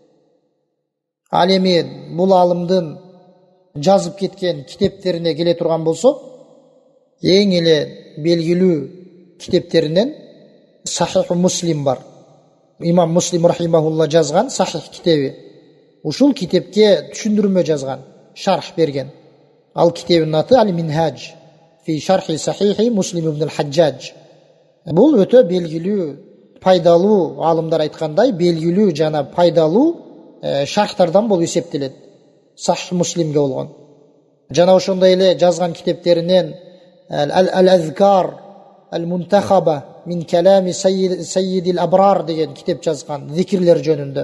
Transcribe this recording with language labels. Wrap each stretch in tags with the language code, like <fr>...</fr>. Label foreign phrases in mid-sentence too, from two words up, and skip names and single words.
<ky>Ал эми бул алымдын жазып кеткен китептерине келе турган болсок, эң эле белгилүү китептеринен Сахих Муслим бар. Имам Муслим рахимахулла жазган Сахих китеби. Ушул китепке түшүндүрмө жазган, шарх берген. Ал китебинин аты Ал-Минхадж фи шархи Сахихи Муслим ибн ал-Хаджадж. Бул өтө белгилүү, пайдалуу, алымдар айткандай, белгилүү жана пайдалуу шархтардан болуп эсептелет. Сахих Муслимге болгон. Жана ошондой эле жазган китептеринен Ал-Азкар Ал-Мунтахаба мин калами Саййидил Абрар деген китеп жазган, зикирлер жөнүндө.</ky>